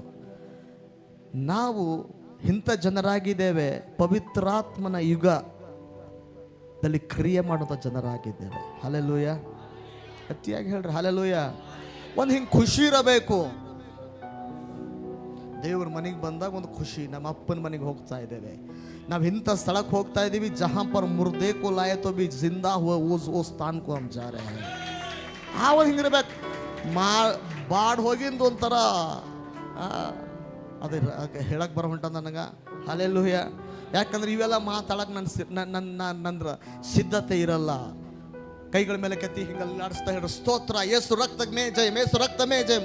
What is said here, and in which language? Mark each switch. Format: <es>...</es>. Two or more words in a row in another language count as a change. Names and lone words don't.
<kn>ನಾವು ಇಂಥ ಜನರಾಗಿದ್ದೇವೆ, ಪವಿತ್ರಾತ್ಮನ ಯುಗದಲ್ಲಿ ಕ್ರಿಯೆ ಮಾಡುವಂಥ ಜನರಾಗಿದ್ದೇವೆ. ಹಲ್ಲೆಲೂಯಾ. ಗಟ್ಟಿಯಾಗಿ ಹೇಳ್ರಿ ಹಲ್ಲೆಲೂಯಾ. ಒಂದು ಹಿಂಗೆ ಖುಷಿ ಇರಬೇಕು. ದೇವ್ರ ಮನೆಗೆ ಬಂದಾಗ ಒಂದು ಖುಷಿ. ನಮ್ಮ ಅಪ್ಪನ ಮನೆಗೆ ಹೋಗ್ತಾ ಇದ್ದೇವೆ, ನಾವು ಇಂಥ ಸ್ಥಳಕ್ಕೆ ಹೋಗ್ತಾ ಇದ್ದೀವಿ</kn> <hi>जहाँ पर मुर्दे को लाए तो भी ज़िंदा हुआ वो स्थान को हम जा रहे हैं.</hi> <kn>ಆವಾಗ ಹಿಂಗಿರ್ಬೇಕು. ಬಾಡ್ ಹೋಗಿಂದು ಒಂಥರ ಅದೇ ಹೇಳಕ್ಕೆ ಬರೋ ಹೊಂಟ ನನಗೆ. ಹಲ್ಲೆಲೂಯಾ. ಯಾಕಂದ್ರೆ ಇವೆಲ್ಲ ಮಾತಾಡಕ್ಕೆ ನನ್ನ ಸಿದ್ಧತೆ ಇರಲ್ಲ. ಕೈಗಳ ಮೇಲೆ ಕತ್ತಿ ಹಿಂಗೆ ಅಲ್ಲಾಡಿಸ್ತಾ ಹೇಳ್ರಿ ಸ್ತೋತ್ರ, ಯೇಸು ರಕ್ತ ಮೇ ಜಯ, ಯೇಸು ರಕ್ತ ಮೇ ಜಯ.</kn>